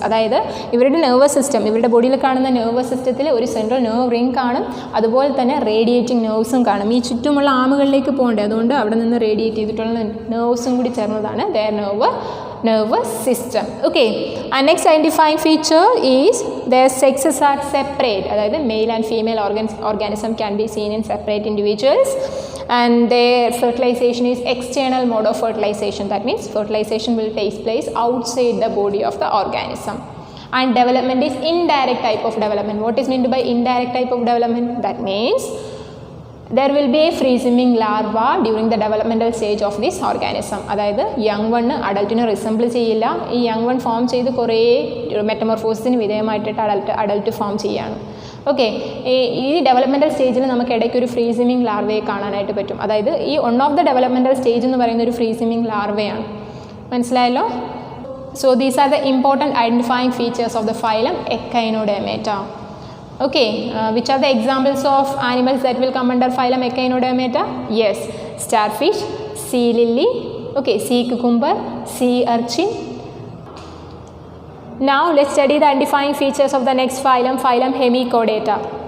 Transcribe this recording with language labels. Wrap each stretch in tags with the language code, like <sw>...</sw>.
<ml>അതായത് ഇവരുടെ nervous system, ഇവരുടെ ബോഡിയിൽ കാണുന്ന നെർവസ് സിസ്റ്റത്തിൽ ഒരു സെൻട്രൽ നെർവ് റിംഗ് കാണും, അതുപോലെ തന്നെ റേഡിയേറ്റിംഗ് നെർവ്സും കാണും. ഈ ചുറ്റുമുള്ള ആമുകളിലേക്ക് പോകണ്ടേ, അതുകൊണ്ട് അവിടെ നിന്ന് റേഡിയേറ്റ് ചെയ്തിട്ടുള്ള നെർവ്സും കൂടി ചേർന്നതാണ്</ml> <en>their nervous system. Okay, and next identifying feature is their sexes are separate. അതായത് male and female organism can be seen in separate individuals, and their fertilization is external mode of fertilization. That means fertilization will take place outside the body of the organism. And development is indirect type of development. What is meant by indirect type of development? That means there will be a free swimming larva during the developmental stage of this organism.</en> <ml>അതായത് young one അഡൽട്ടിനെ resemble ചെയ്യില്ല. ഈ young one form ചെയ്ത് കുറേ മെറ്റമോർഫോസിന് വിധേയമായിട്ടിട്ട് adult form ചെയ്യാണ്. Okay, ഈ developmental സ്റ്റേജിൽ നമുക്ക് ഇടയ്ക്ക് ഒരു ഫ്രീ സ്വിമ്മിങ് ലാർവയെ കാണാനായിട്ട് പറ്റും. അതായത് ഈ one of the developmental stage എന്ന് പറയുന്ന ഒരു ഫ്രീ സ്വിമ്മിങ് ലാർവയാണ്. മനസ്സിലായല്ലോ?</ml> <en>So these are the important identifying features of the phylum Echinodermata. Okay, which are the examples of animals that will come under phylum Echinodermata? Yes, starfish, sea lily, okay, sea cucumber, sea urchin. Now let's study the identifying features of the next phylum Hemichordata.</en>